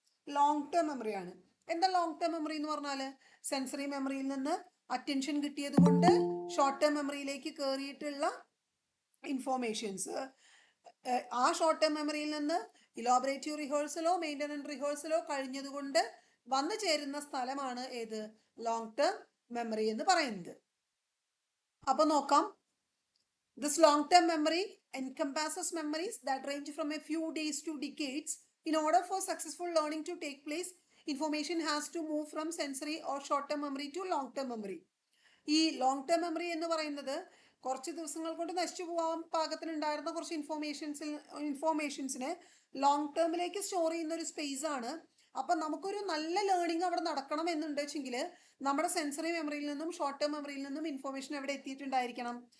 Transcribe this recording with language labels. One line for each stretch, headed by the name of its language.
Malayalam: Long term മെമ്മറിയാണ്. എന്താ long term memory എന്ന് പറഞ്ഞാൽ? സെൻസറി മെമ്മറിയിൽ നിന്ന് അറ്റൻഷൻ കിട്ടിയത് കൊണ്ട് ഷോർട്ട് ടേം മെമ്മറിയിലേക്ക് കയറിയിട്ടുള്ള ഇൻഫോർമേഷൻസ് ആ ഷോർട്ട് ടേം മെമ്മറിയിൽ നിന്ന് ഇലോബറേറ്റീവ് റിഹേഴ്സലോ മെയിൻ്റനൻസ് റിഹേഴ്സലോ കഴിഞ്ഞതുകൊണ്ട് വന്നു ചേരുന്ന സ്ഥലമാണ് ഏത്? ലോങ് ടേം മെമ്മറി എന്ന് പറയുന്നത്. അപ്പോൾ നോക്കാം.
English: This long-term memory encompasses memories that range from a few days to decades. In order for successful learning to take place, information has to move from sensory or short-term memory to long-term memory.
Malayalam: ഈ long term memory എന്ന് പറയുന്നത് കുറച്ച് ദിവസങ്ങൾ കൊണ്ട് നശിച്ചു പോകാൻ പാകത്തിനുണ്ടായിരുന്ന കുറച്ച് ഇൻഫോർമേഷൻസിനെ long ടേമിലേക്ക് store ചെയ്യുന്ന ഒരു സ്പേസ് ആണ്. അപ്പം നമുക്കൊരു നല്ല ലേണിംഗ് അവിടെ നടക്കണം എന്നുണ്ടെങ്കിൽ നമ്മുടെ സെൻസറി മെമ്മറിയിൽ നിന്നും ഷോർട്ട് ടേം മെമ്മറിയിൽ നിന്നും ഇൻഫോർമേഷൻ എവിടെ എത്തിയിട്ടുണ്ടായിരിക്കണം?